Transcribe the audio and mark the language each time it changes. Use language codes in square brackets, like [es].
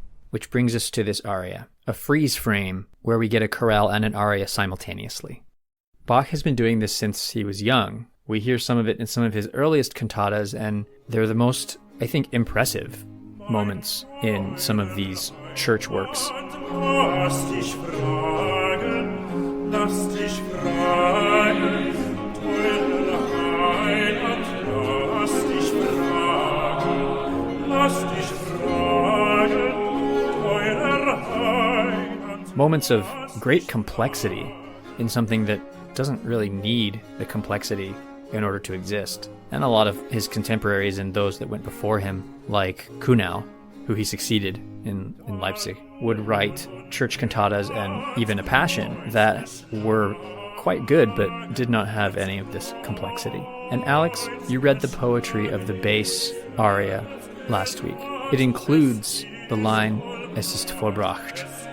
[en] Which brings us to this aria, a freeze frame where we get a chorale and an aria simultaneously. Bach has been doing this since he was young. We hear some of it in some of his earliest cantatas, and they're the most, I think, impressive moments in some of these church works. [de] Lass dich fragen, teurer Heiland, lass dich fragen, teurer Heiland. [en] Moments of great complexity in something that doesn't really need the complexity in order to exist. And a lot of his contemporaries and those that went before him, like Kuhnau, who he succeeded in Leipzig, would write church cantatas and even a passion that were quite good but did not have any of this complexity. And Alex, you read the poetry of the bass aria last week. It includes the line [de] Es ist vollbracht.